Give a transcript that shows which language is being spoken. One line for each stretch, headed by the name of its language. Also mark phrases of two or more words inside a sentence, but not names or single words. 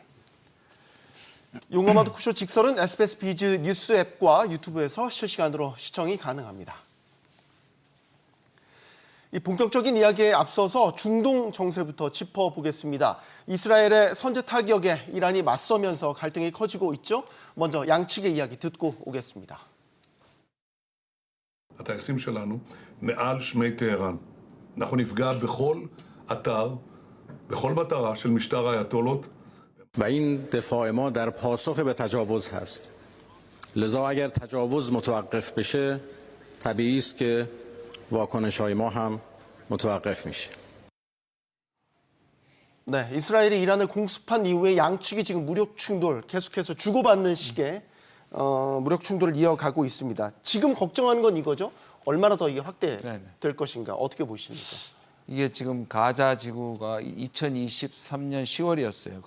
Korean: 용어마 토크쇼 직설은 SBS 비즈 뉴스 앱과 유튜브에서 실시간으로 시청이 가능합니다. 이 본격적인 이야기에 앞서서 중동 정세부터 짚어보겠습니다. 이스라엘의 선제 타격에 이란이 맞서면서 갈등이 커지고 있죠. 먼저 양측의 이야기 듣고 오겠습니다.
Hebrew: הטייסים שלנו מעל שמי טהרן. אנחנו נפגע בכל אתר, בכל מטרה של משטר האייתולות.
Persian: و این دفاع ما در پاسخ به تجاوز هست. لذا اگر تجاوز متوقف بشه طبیعی است که واکنش‌های ما هم متوقف میشه.
Korean: 네, 이스라엘이 이란을 공습한 이후에 양측이 지금 무력 충돌 계속해서 주고받는 식의 무력 충돌을 이어가고 있습니다. 지금 걱정하는 건 이거죠. 얼마나 더 이게 확대될 것인가 어떻게 보십니까? 이게 지금 가자 지구가 2023년 10월이었어요.